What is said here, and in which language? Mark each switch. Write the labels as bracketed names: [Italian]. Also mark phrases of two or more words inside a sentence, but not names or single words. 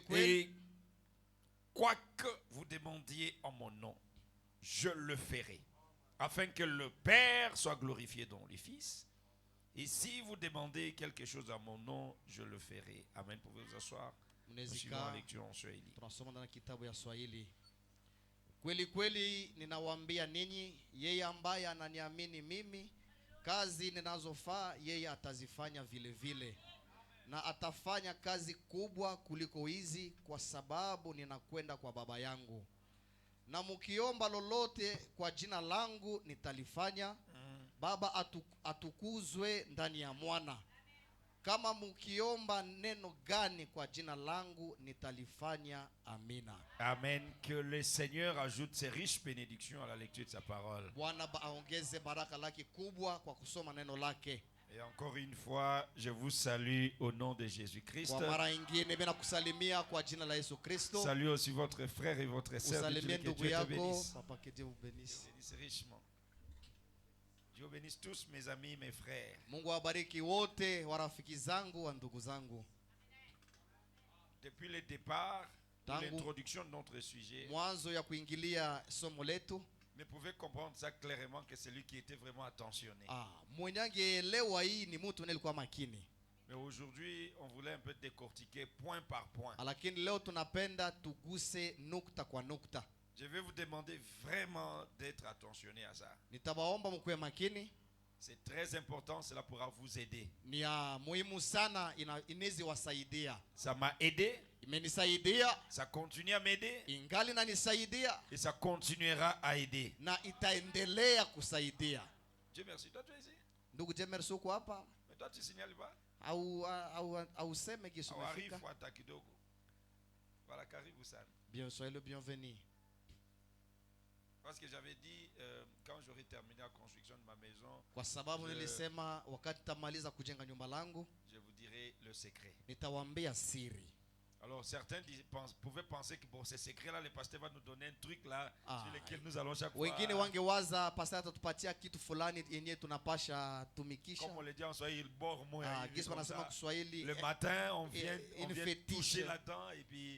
[French] Et quoique vous demandiez en mon nom, je le ferai, afin que le Père soit glorifié dans le Fils. Et si vous demandez quelque chose en mon nom, je le ferai. Amen. Vous pouvez vous asseoir. Nous suivons la lecture en Swahili. [Swahili] Tunasoma ndani ya kitabu ya Swahili. Kweli kweli ninawaambia ninyi, yeye ambaye ananiamini mimi, kazi ninazofanya yeye atazifanya vile vile. Na atafanya kazi kubwa kuliko hizi, kwa sababu ninakwenda kwa Baba yangu. Na mkiomba lolote kwa jina langu nitalifanya. Baba atukuzwe ndani ya Mwana. Kama mkiomba neno gani kwa jina langu nitalifanya. Amina. Amen. [French] Que le Seigneur ajoute ses riches bénédictions à la lecture de sa parole. [Swahili] Bwana aongeze baraka lake kubwa kwa kusoma neno lake. [French] Et encore une fois, je vous salue au nom de Jésus-Christ. [Swahili] Kwa mara nyingine mimi nakusalimia kwa jina la Yesu Kristo. [French] Salue aussi votre frère et votre sœur. [Swahili] Usalimie ndugu yako. [French] Papa, que Dieu vous bénisse. Bénisse richement. Dieu bénisse tous mes amis, mes frères. [Swahili] Mungu awabariki wote warafiki zangu wa ndugu zangu. [French] Depuis le départ, l'introduction de notre sujet, [Swahili] mwanzo ya kuingilia somo letu, [French] mais pouvez comprendre ça clairement que c'est lui qui était vraiment attentionné. [Swahili] Mwenye angeelewa hii ni mtu aliyekuwa makini. [French] Mais aujourd'hui, on voulait un peu décortiquer point par point. [Swahili] Lakini leo tunapenda tuguse nukta kwa nukta. [French] Je vais vous demander vraiment d'être attentionné à ça. [Swahili] Nitawaomba mkuwe makini. [French] C'est très important, cela pourra vous aider. [Swahili] Ni ya muhimu sana, inaweza wasaidia. [French] Ça m'a aidé. [Swahili] Imenisaidia. [French] Ça continue à m'aider. [Swahili] Ingali inanisaidia. [French] Et ça continuera à aider. [Swahili] Na itaendelea kusaidia. [French] Dieu merci. Toi tu es ici? [Swahili] Ndugu Jemersi uko hapa? [French] Mais toi tu signales pas? [Swahili] Au seme kisu umefika? Au hata kidogo. Voilà, karibu sana. [French] Bien, soyez le bienvenu. Parce que j'avais dit quand j'aurai terminé la construction de ma maison, [Swahili] kwa sababu nilisema wakati tamaliza kujenga nyumba langu, [French] je vous dirai le secret. [Swahili] Nitawaambia siri. [French] Alors certains pouvaient penser que pour ces secrets-là, le pasteur va nous donner un truc là sur lequel nous allons chaque fois. [Swahili] Wengine wangewaza pastor atatupatia kitu fulani yenye tunapasha tumikisha. [French] Comme on le dit en Swahili, bord moya. Le matin, on vient toucher là-dedans et puis